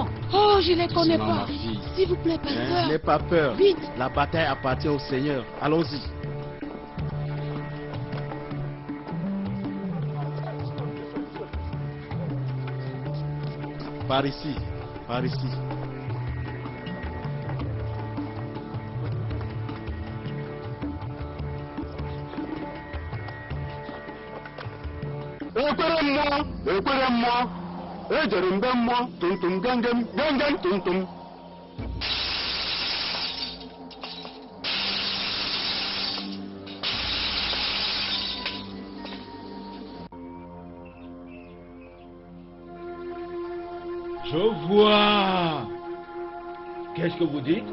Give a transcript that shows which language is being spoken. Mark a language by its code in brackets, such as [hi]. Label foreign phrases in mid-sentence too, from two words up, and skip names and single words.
[fr] Oh, je ne les connais pas. S'il vous plaît, pasteur. N'aie pas peur. Vite. La bataille appartient au Seigneur. Allons-y. Par ici. Par ici. Ekweremmo, ejere mbe mmụọ, tumtum gengem, gengem tumtum. Je vois. Qu'est-ce que vous dites?